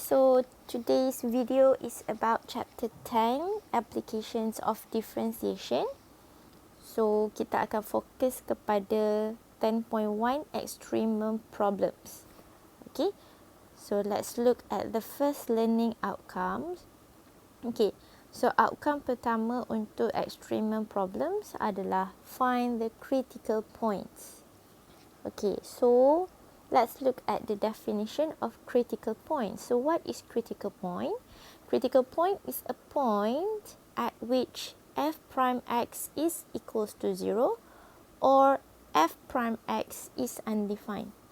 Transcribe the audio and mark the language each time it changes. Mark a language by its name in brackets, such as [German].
[English] So today's video is about chapter 10, applications of differentiation. [Malay] So kita akan fokus kepada 10.1 extremum problems. Okay. [English] So let's look at the first learning outcomes. Okay. [Malay] So outcome pertama untuk extremum problems adalah [English] find the critical points. Okay, so let's look at the definition of critical point. So what is critical point? Critical point is a point at which f prime x is equals to 0 or f prime x is undefined.